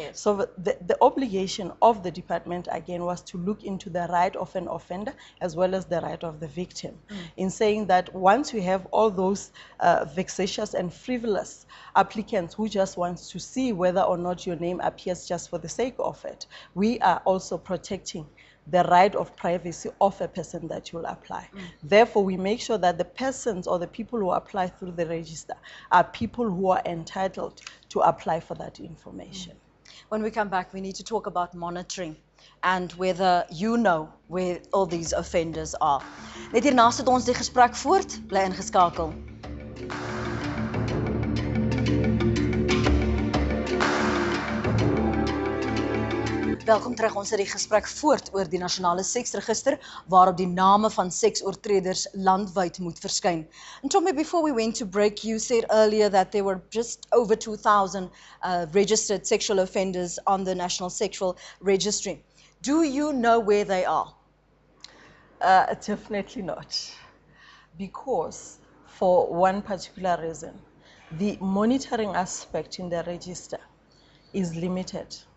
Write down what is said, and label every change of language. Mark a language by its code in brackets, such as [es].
[en] So the obligation of the department, again, was to look into the right of an offender as well as the right of the victim, in saying that once you have all those vexatious and frivolous applicants who just wants to see whether or not your name appears just for the sake of it, we are also protecting the right of privacy of a person that will apply. Therefore, we make sure that the persons or the people who apply through the register are people who are entitled to apply for that information. When we come back, we need to talk about monitoring and whether you know where all these offenders are. [af] Net hierna sit ons die gesprek voort, bly ingeskakel. Welkom terug. Ons het die gesprek voort oor die nasionale seksregister waarop die name van seksoortreders landwyd moet verskyn. [en] And Tommy, before we went to break, you said earlier that there were just over 2,000 registered sexual offenders on the National Sexual Registry. Do you know where they are? Definitely not. Because for one particular reason, the monitoring aspect in the register is limited.